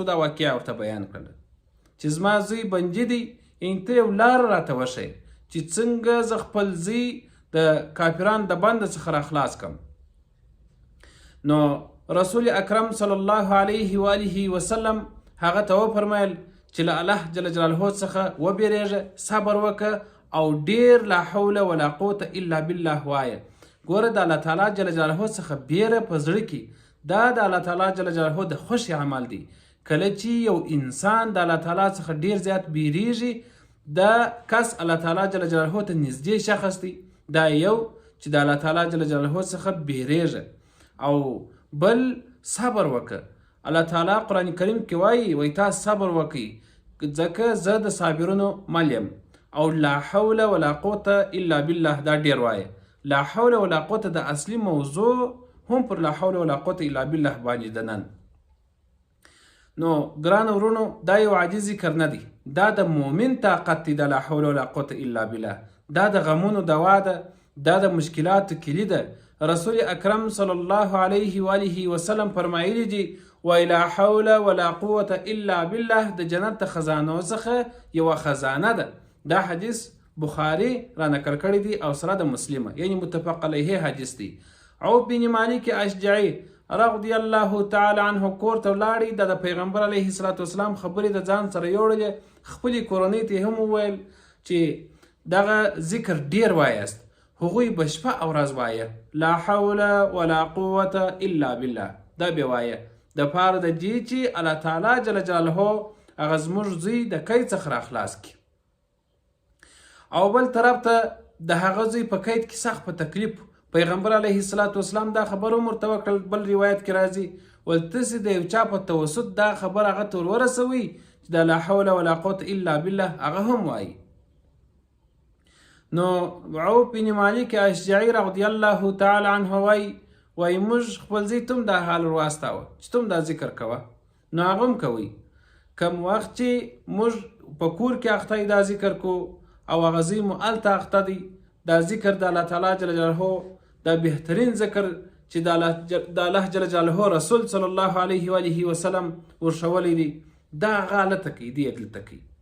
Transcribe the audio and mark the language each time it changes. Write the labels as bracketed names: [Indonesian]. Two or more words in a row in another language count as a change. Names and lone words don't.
[Pashto] دا واقعه ورته بیان کړله چې زما زوی بندي دی، ته یو لار راته وښیه چې څنګه زه خپل زوی د کافرانو د بند څخه راخلاص کړم. نو رسول اکرم [Arabic] صلی الله علیه و آله وسلم [Pashto] هغه ته وفرمیل چې له [Arabic] الله جل جلاله [Pashto] څخه وبېرېږه، صبر وکړه او ډېر [Arabic] لا حول ولا قوة الا بالله [Pashto] وایه. ګوره، د [Arabic] الله تعالی جل جلاله [Pashto] څخه بیره په زړه کې دا د [Arabic] الله تعالی جل جلاله [Pashto] د خوښې عمل دی. کله چې یو انسان د الله تعالی څخه ډیر زیات بیریږي، دا کس [Arabic] الله تعالی جل جلاله [Pashto] ته نږدې شخص دی. دا یو چې د [Arabic] الله تعالی جل جلاله [Pashto] څخه بیریږي، او بل صبر وکړه. الله تعالی قرآن کریم کې وایي تاسو صبر وکړئ ځکه زه د صابرونو مل یم. او [Arabic] لا حول ولا قوة الا بالله [Pashto] دا ډیر وایه. [Arabic] لا حول ولا قوة [Pashto] د اصلي موضوع هم پر [Arabic] لا حول ولا قوة الا بالله [Pashto] باندې ده نن. نو ګران ورونو، دا یو عاجز ذکر نه دی، دا د مؤمن طاقت دی. د [Arabic] لا حول ولا قوة الا بالله [Pashto] دا د غمونو دوا ده، دا د مشکلاتو کلي ده. رسول اکرم [Arabic] صلی الله علیه و آله وسلم [Pashto] فرمایلی دي وای [Arabic] لا حول ولا قوة الا بالله [Pashto] د جنت د خزانو څخه یوه خزانه ده. دا حدیث بخاری را نقل کړی دی او سره د مسلمه، یعنی [Arabic] متفق علیه [Pashto] حدیث دی. عوف بن مالک اشجعي [Arabic] رضی الله تعالی عنه [Pashto] کور ته ولاړی. د پیغمبر [Arabic] علیه السلام [Pashto] خبرې د ځان سره یوړلې. خپلې کورنۍ ته هم وویل چې دغه ذکر ډیر وایاست. هغوی به شپه او ورځ وایه [Arabic] لا حول ولا قوة الا بالله. [Pashto] دا به وایه د پاره د دې چې [Arabic] الله تعالی جل جلاله [Pashto] هغه زموږ زوی د قید څخه راخلاص کړي. او بل طرف ته د هغه زوی په قید کې سخت په تکلیف. پیغمبر [Arabic] علیه السلام [Pashto] دا خبر هم ورته وکړل. بل روایت کې راځي ول تاسې د یو چا په توسط دا خبر هغه ته ورسوي چې د [Arabic] لا حول ولا قوة الا بالله [Pashto] هغه هم وایي. نو عوف بن مالک اشجعي [Arabic] رضی الله تعالی عنه [Pashto] وایي موږ خپل زوی ته هم دا حال ورواستاوه چې ته هم دا ذکر کوه. نو هغه هم کوي. کم وخت چې موږ په کور کې اخته دا ذکر کو او هغه زوی مو هلته اخته دی، دا ذکر د [Arabic] الله تعالی جل جلاله [Pashto] دا بهترین ذکر چې د [Arabic] الله جل جلاله [Pashto] رسول [Arabic] صلی الله علیه و آله وسلم [Pashto] ورښولی دی، دا هغه هلته کوي، دی دلته کوي.